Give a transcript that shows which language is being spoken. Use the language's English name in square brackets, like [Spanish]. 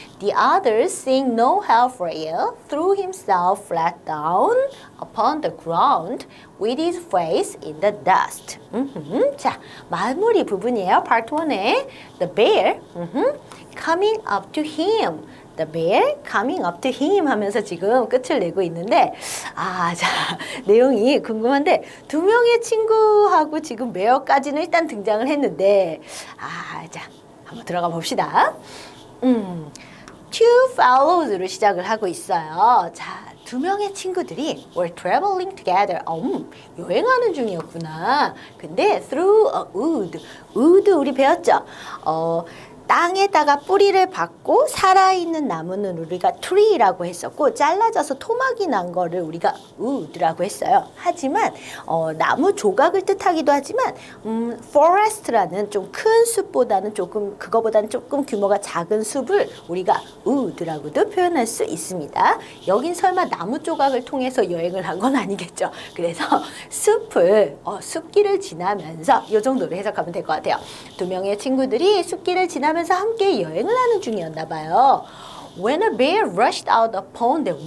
[English] The other, seeing no help for it, threw himself flat down upon the ground with his face in the dust. [Korean] 자, 마무리 부분이에요. [English] Part 1에 The bear coming up to him. The bear coming up to him [Korean] 하면서 지금 끝을 내고 있는데 자, 내용이 궁금한데 두 명의 친구하고 지금 bear까지는 일단 등장을 했는데 자, 한번 들어가 봅시다. Two fellows로 시작을 하고 있어요. 자, 두 명의 친구들이 [English] were traveling together. [Korean] 여행하는 중이었구나. [English] 근데 through a wood. [Korean] wood 우리 배웠죠? 땅에다가 뿌리를 박고 살아있는 나무는 우리가 tree라고 했었고 잘라져서 토막이 난 거를 우리가 wood라고 했어요. 하지만 나무 조각을 뜻하기도 하지만 forest라는 좀 큰 숲보다는 그거보다는 조금 규모가 작은 숲을 우리가 wood라고도 표현할 수 있습니다. 여긴 설마 나무 조각을 통해서 여행을 한 건 아니겠죠. 그래서 숲길을 지나면서 이 정도로 해석하면 될 것 같아요. 두 명의 친구들이 숲길을 지나면서 함께 여행을 하는 중이었나 봐요. [English] When a bear rushed out upon them.